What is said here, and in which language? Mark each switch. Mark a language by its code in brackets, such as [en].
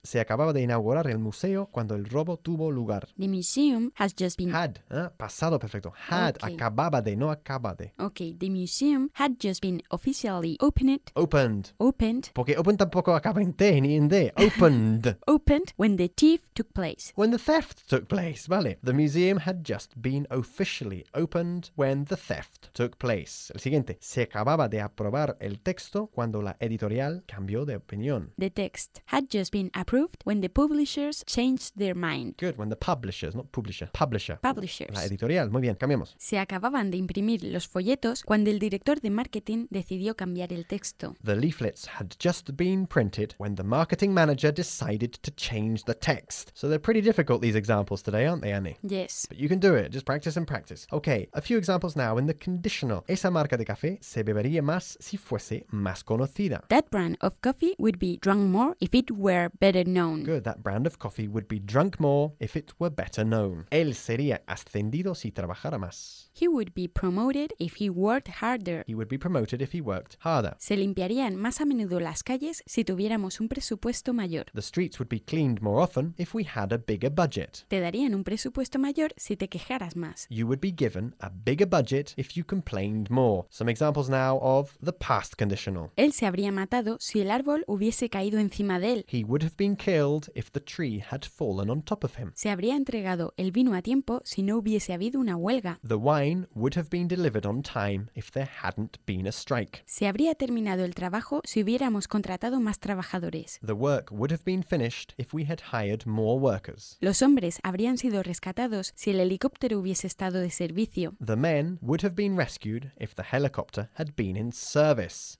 [es] Se acababa de inaugurar el museo cuando el robo tuvo lugar. [en] The museum has just been... [es] Had. Pasado perfecto. Had. Okay. Acababa de, no acaba de. [en] Okay. The museum had just been officially opened. Opened. Opened. [es] Porque open tampoco acaba en T ni en D. [en] Opened. Opened when the thief took place. When the theft took place. Vale. The museum had just been officially opened when the theft took place. [es] El siguiente. Se acababa de aprobar el texto cuando la editorial cambió de opinión. [en] The text had just been approved when the publishers changed their mind. Good, when the publishers, not publisher, publisher. Publishers. [es] La editorial, muy bien, cambiamos. Se acababan de imprimir los folletos cuando el director de marketing decidió cambiar el texto. [en] The leaflets had just been printed when the marketing manager decided to change the text. So they're pretty difficult, these examples today, aren't they, Annie? Yes. But you can do it, just practice and practice. Okay, a few examples now in the conditional. [es] Esa marca de café se bebería más si fuese más conocida. [en] That brand of coffee would be drunk more if it were better known. Good, that brand of coffee would be drunk more if it were better known. [es] Él sería ascendido si trabajara más. [en] He would be promoted if he worked harder. He would be promoted if he worked harder. [es] Se limpiarían más a menudo las calles si tuviéramos un presupuesto mayor. [en] The streets would be cleaned more often if we had a bigger budget. [es] Te darían un presupuesto mayor si te quejaras más. [en] You would be given a bigger budget if you complained more. Some examples now of of the past conditional. [es] Él se habría matado si el árbol hubiese caído encima de él. [en] He would have been killed if the tree had fallen on top of him. [es] Se habría entregado el vino a tiempo si no hubiese habido una huelga. [en] The wine would have been delivered on time if there hadn't been a strike. [es] Se habría terminado el trabajo si hubiéramos contratado más trabajadores. [en] The work would have been finished if we had hired more workers. [es] Los hombres habrían sido rescatados si el helicóptero hubiese estado de servicio. [en] The men would have been rescued if the helicopter had been in service.